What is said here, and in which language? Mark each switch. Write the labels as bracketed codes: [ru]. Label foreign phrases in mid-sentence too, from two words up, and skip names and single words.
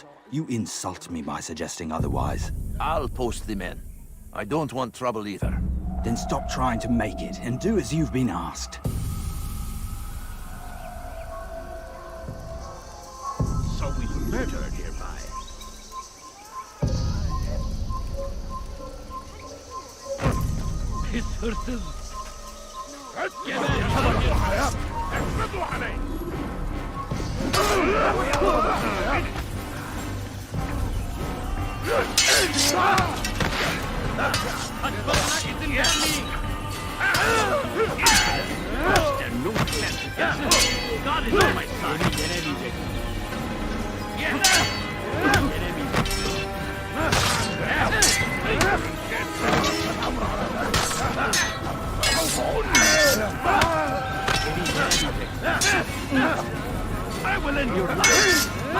[en] You insult me by suggesting otherwise. I'll post the men. I don't want trouble either. Then stop trying to make it, and do as you've been asked. So we murder nearby. [tr] Pis hırsız. [ar] اثبتوا عليه. [tr] Kaçmasına izin vermeyin. [en] God is on my side. Yenemeyecek. I will end your life.